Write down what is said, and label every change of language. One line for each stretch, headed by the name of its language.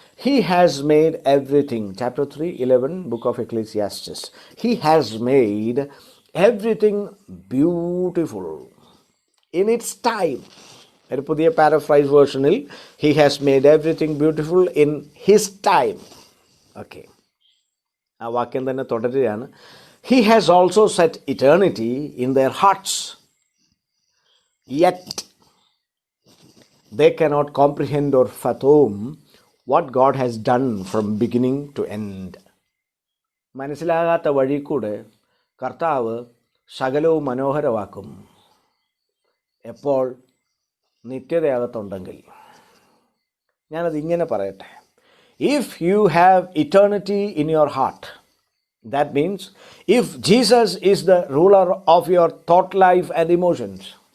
English: He has made everything. Chapter 3 11 book of Ecclesiastes. He has made everything beautiful in its time.
Malayalam: ഒരു പുതിയ paraphrase വേർഷനിൽ
English: He has made everything beautiful in his time.
Malayalam: Okay, ആ വാക്യം തന്നെ തുടരുകയാണ്.
English: He has also set eternity in their hearts, yet they cannot comprehend or fathom what God has done from beginning to end.
Malayalam: മനസ്സിലാകാത്ത വഴി കൂടെ കർത്താവ് സകലവും മനോഹരമാക്കും. എപ്പോൾ? നിത്യതയകത്തുണ്ടെങ്കിൽ. ഞാനത് ഇങ്ങനെ പറയട്ടെ.
English: If you have eternity in your heart, that means if Jesus is the ruler of your thought life and emotions.